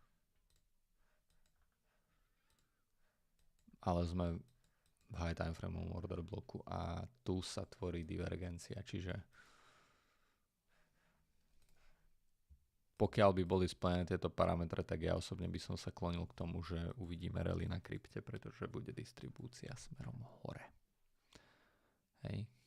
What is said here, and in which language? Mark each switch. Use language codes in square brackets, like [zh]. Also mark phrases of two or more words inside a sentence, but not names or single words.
[sk] Ale sme v [en] high time frame order [sk] bloku a tu sa tvorí divergencia, čiže pokiaľ by boli splnené tieto parametre, tak ja osobne by som sa klonil k tomu, že uvidíme rally na krypte, pretože bude distribúcia smerom hore. Hej.